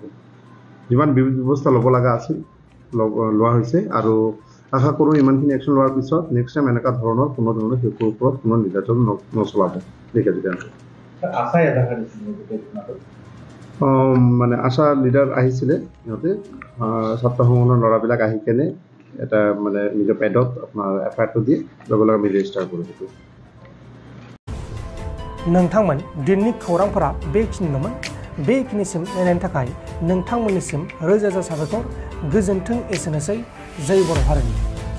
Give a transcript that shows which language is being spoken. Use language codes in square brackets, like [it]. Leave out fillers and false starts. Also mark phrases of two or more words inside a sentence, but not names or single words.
[as] যিমান ব্যৱস্থা ল'ব লগা আছিল লোৱা হৈছে আৰু আশা কৰোঁ ইমানখিনি একশ্যন লোৱাৰ পিছত [en] next time [as] এনেকুৱা ধৰণৰ কোনো ধৰণৰ শিশুৰ ওপৰত কোনো নিৰ্যাতন নচলাব। মানে আশা লিডাৰ আহিছিলে, সিহঁতে ছাত্ৰ সংগঠনৰ ল'ৰাবিলাক আহি কেনে এটা মানে নিজৰ পেডত আপোনাৰ FIR দিয়ে লগে লগে আমি ৰেজিষ্টাৰ কৰোঁ। সেইটো [brx] नोंथांमोन दिननि खौरांफोरा बेखिनिल'मोन। बेखिनिसिम नायनायनि थाखाय नोंथांमोननिसिम रोजा रोजा साबायखर। गोजोन्थों। एसेनोसै। जय बर' हारिनि।